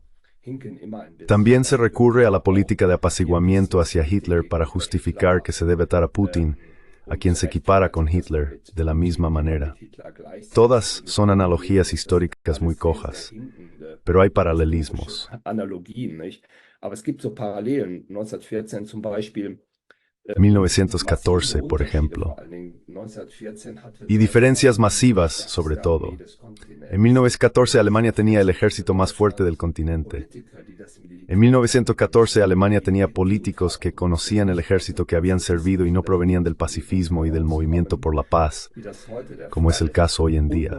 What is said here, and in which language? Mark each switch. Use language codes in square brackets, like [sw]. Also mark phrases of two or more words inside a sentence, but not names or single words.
[es] También se recurre a la política de apaciguamiento hacia Hitler para justificar que se debe atar a Putin, a quien se equipara con Hitler, de la misma manera. Todas son analogías históricas muy cojas, pero hay paralelismos. [de] Analogien, nicht? Aber es gibt so Parallelen. 1914 zum Beispiel. [es] 1914, por ejemplo. Y diferencias masivas, sobre todo. En 1914 Alemania tenía el ejército más fuerte del continente. En 1914 Alemania tenía políticos que conocían el ejército, que habían servido y no provenían del pacifismo y del movimiento por la paz, como es el caso hoy en día.